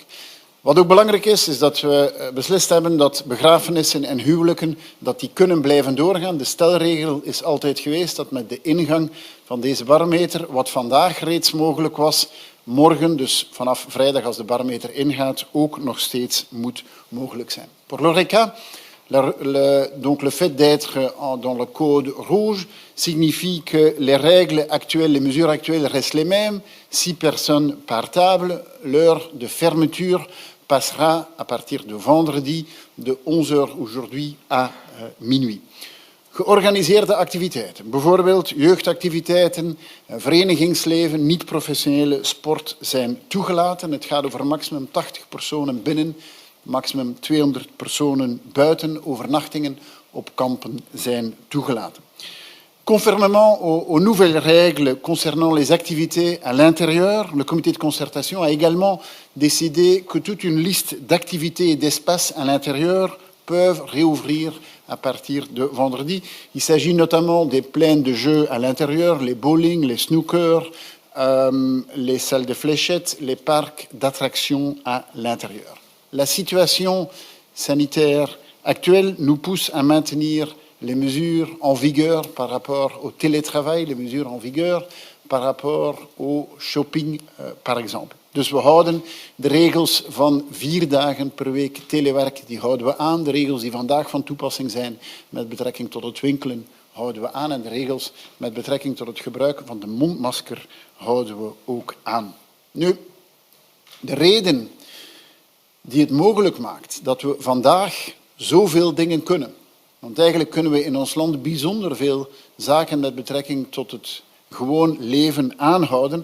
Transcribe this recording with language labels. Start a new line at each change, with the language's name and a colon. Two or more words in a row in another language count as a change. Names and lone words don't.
Dutch: Wat ook belangrijk is dat we beslist hebben dat begrafenissen en huwelijken dat die kunnen blijven doorgaan. De stelregel is altijd geweest dat met de ingang van deze barometer, wat vandaag reeds mogelijk was, morgen, dus vanaf vrijdag als de barometer ingaat, ook nog steeds moet mogelijk zijn.
French: Pour l'ORECA, donc le fait d'être dans le code rouge signifie que les règles actuelles, les mesures actuelles restent les mêmes. 6 personnes par table. L'heure de fermeture passera à partir de vendredi de 11h aujourd'hui à minuit.
Dutch: Georganiseerde activiteiten, bijvoorbeeld jeugdactiviteiten, verenigingsleven, niet-professionele sport zijn toegelaten. Het gaat over maximum 80 personen binnen, maximum 200 personen buiten. Overnachtingen op kampen zijn toegelaten.
French: Conformément aux nouvelles règles concernant les activités à l'intérieur, le comité de concertation a également décidé que toute une liste d'activités et d'espaces à l'intérieur peuvent réouvrir à partir de vendredi. Il s'agit notamment des plaines de jeux à l'intérieur, les bowling, les snooker, les salles de fléchettes, les parcs d'attractions à l'intérieur. La situation sanitaire actuelle nous pousse à maintenir les mesures en vigueur par rapport au télétravail, les mesures en vigueur par rapport au shopping, par exemple.
Dutch: Dus we houden de regels van 4 dagen per week telewerk, die houden we aan. De regels die vandaag van toepassing zijn met betrekking tot het winkelen, houden we aan. En de regels met betrekking tot het gebruik van de mondmasker houden we ook aan. Nu, de reden die het mogelijk maakt dat we vandaag zoveel dingen kunnen, want eigenlijk kunnen we in ons land bijzonder veel zaken met betrekking tot het gewoon leven aanhouden.